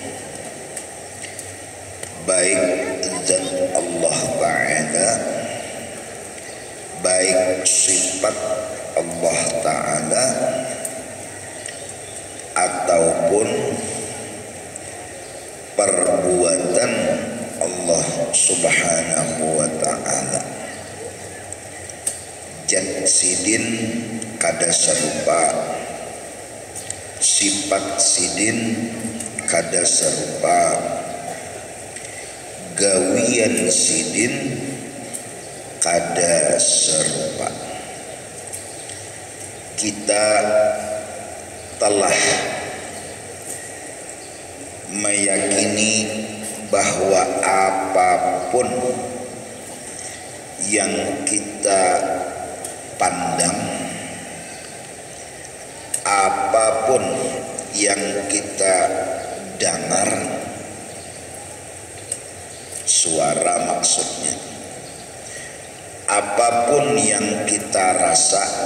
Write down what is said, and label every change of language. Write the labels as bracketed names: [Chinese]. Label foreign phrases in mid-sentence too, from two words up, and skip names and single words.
[Indonesian] Baik zat Allah ta'ala, baik sifat Allah ta'ala, ataupun perbuatan Allah [Arabic] سبحانه وتعالى. [Banjar] Zat sidin kada serupa, sifat sidin kada serupa, gawian sidin kada serupa. [Indonesian] Kita telah meyakini bahwa apapun yang kita pandang, apapun yang kita dengar, suara maksudnya, apapun yang kita rasa,